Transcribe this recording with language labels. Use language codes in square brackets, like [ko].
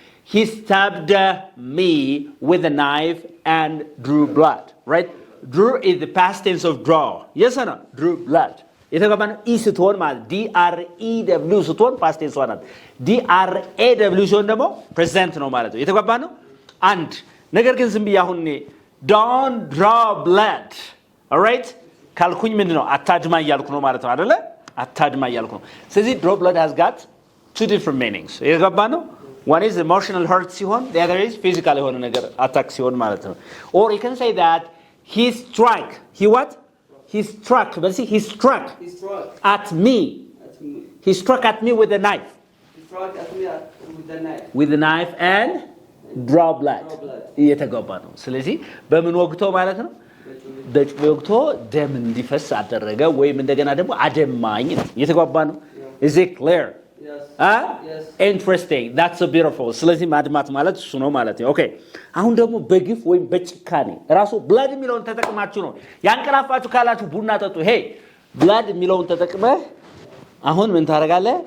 [en] He stabbed me with a knife and drew blood. Right? Drew is the past tense of draw. Yes or no? Drew blood. [am] የተገባን ኢ ስትሆን ማለት DREW ስትሆን past tense ሆናል። DRAW ሲሆን ደግሞ present ነው ማለት ነው። የተገባን ነው? አንድ ነገር ግን ዝም ብዬ አሁን [en] don't draw blood. All right? [am] ካልኩኝ ምንድነው? አታድማ እያልኩ ነው ማለት ነው አይደለ? አታድማ እያልኩ ነው። ስለዚህ [en] draw blood has got two different meanings. [am] የተገባን ነው? [en] one is emotional hurt ሲሆን the other is physical [am] የሆነ ነገር [en] attack ሲሆን ማለት ነው። or you can say that he struck. He what? He struck. But see, he struck at me. He struck at me with a knife. He struck at me with a knife. With a knife and draw blood. [am] እየተገባ ነው። ስለዚህ በምን ወግቶ ማለት ነው? በጩቤ ወግቶ ደም እንዲፈስ አደረገ ወይም እንደገና ደግሞ አደማኝ ነው። እየተገባ ነው። [en] Is it clear? Yes. Yes. Interesting. That's so beautiful. [am] ስለዚህ ማድማት ማለት እሱ ነው ማለት ነው። ኦኬ አሁን ደግሞ በግፍ ወይም በጭካኔ ራሱ blood የሚለውን ተጠቅማችሁ ነው ያንቀላፋችሁ ካላችሁ ቡና ጠጡ። ሄይ blood የሚለውን ተጠቅመህ አሁን ምን ታደርጋለህ?